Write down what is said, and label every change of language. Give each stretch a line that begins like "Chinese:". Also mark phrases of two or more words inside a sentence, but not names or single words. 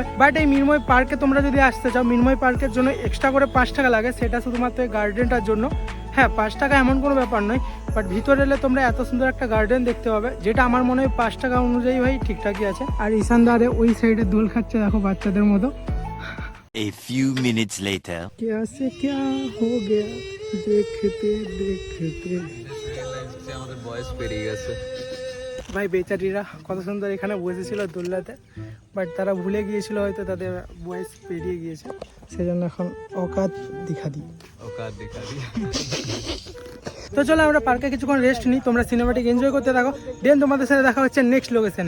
Bangla: বাট এই মিনময় পার্কে তোমরা যদি আসতে চাও, মিনময় পার্কের জন্য এক্সট্রা করে 5 টাকা লাগে, সেটা শুধুমাত্র এই গার্ডেনটার জন্য। হ্যাঁ 5 টাকা এমন কোনো ব্যাপার নয়, বাট ভিতরে এলে তোমরা এত সুন্দর একটা গার্ডেন দেখতে পাবে, যেটা আমার মনে হয় 5 টাকা অনুযায়ী ভাই ঠিকঠাকই আছে। আর ঈশানদারে ওই সাইডে দোল খাচ্ছে দেখো বাচ্চাদের মতো।
English: A few minutes later.
Hindi: क्या से क्या हो गया देखते देखते।
Bangla: আমাদের বয়স পেরিয়ে গেছে। ভাই বেচারিরা কত সুন্দর এখানে বসেছিল দোলনাতে, বাট তারা ভুলে গিয়েছিল হয়তো তাদের বয়স পেরিয়ে গিয়েছে, সেজন্য এখন অকাত দেখা দিই। তো চলো আমরা পার্কে কিছুক্ষণ রেস্ট নিই, তোমরা
English: cinematic enjoy
Bangla: করতে থাকো, দেন তোমাদের সাথে দেখা হচ্ছে
English: next location.